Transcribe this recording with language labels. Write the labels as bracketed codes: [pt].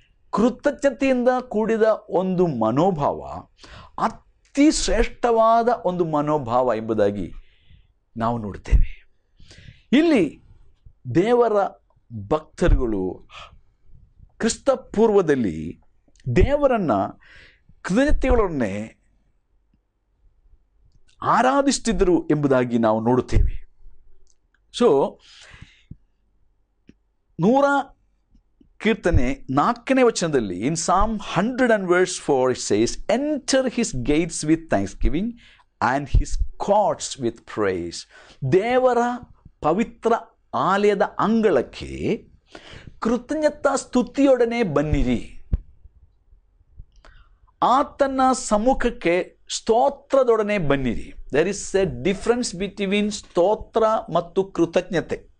[kn] ಕೃತಜ್ಞತೆಯಿಂದ ಕೂಡಿದ ಒಂದು ಮನೋಭಾವ ಅತಿ ಶ್ರೇಷ್ಠವಾದ ಒಂದು ಮನೋಭಾವ ಎಂಬುದಾಗಿ ನಾವು ನೋಡ್ತೇವೆ. ಇಲ್ಲಿ ದೇವರ ಭಕ್ತರುಗಳು ಕ್ರಿಸ್ತ ಪೂರ್ವದಲ್ಲಿ ದೇವರನ್ನು ಕೃತಜ್ಞತೆಗಳನ್ನೇ ಆರಾಧಿಸುತ್ತಿದ್ದರು ಎಂಬುದಾಗಿ ನಾವು ನೋಡುತ್ತೇವೆ. [en] so [kn] 100 ಕೀರ್ತನೆ 4ನೇ ವಚನದಲ್ಲಿ [en] In Psalm 100:4 it says, enter his gates with thanksgiving and his courts with praise. [kn] ದೇವರ ಪವಿತ್ರ ಆಲಯದ ಅಂಗಳಕ್ಕೆ ಕೃತಜ್ಞತಾ ಸ್ತುತಿಯೊಡನೆ ಬನ್ನಿರಿ, ಆತನ ಸಮ್ಮುಖಕ್ಕೆ ಸ್ತೋತ್ರದೊಡನೆ ಬನ್ನಿರಿ. [en] there is a difference between ಸ್ತೋತ್ರ [kn] ಮತ್ತು [en] ಕೃತಜ್ಞತೆ.